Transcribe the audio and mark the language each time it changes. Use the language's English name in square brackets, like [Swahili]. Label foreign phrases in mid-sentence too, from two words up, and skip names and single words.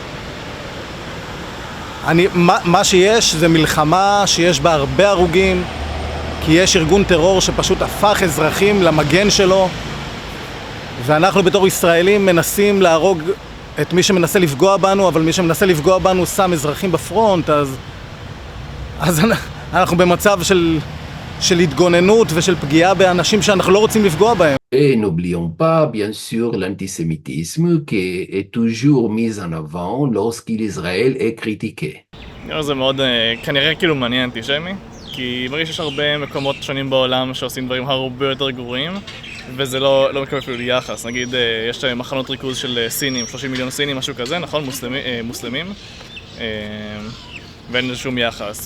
[Hebrew] מה שיש זה מלחמה שיש בה הרבה הרוגים, כי יש ארגון טרור שפשוט הפך אזרחים למגן שלו, ואנחנו בתור ישראלים מנסים להרוג את מי שמנסה לפגוע בנו, אבל מי שמנסה לפגוע בנו שם אזרחים בפרונט, אז אנחנו במצב של התגוננות ושל פגיעה באנשים שאנחנו לא רוצים לפגוע בהם. [French] Et n'oublions pas, bien sûr, l'antisémitisme qui est toujours mis en avant lorsqu'Israël est critiqué. [Hebrew] זה מאוד, כנראה כאילו מעניין אנטישמי, כי מרגיש שיש הרבה מקומות שונים בעולם שעושים דברים הרבה יותר גרועים, וזה לא מקבל אפילו יחס. נגיד, יש מחנות ריכוז של סינים, 30 מיליון סינים, משהו כזה, נכון? מוסלמים. ואין שום יחס.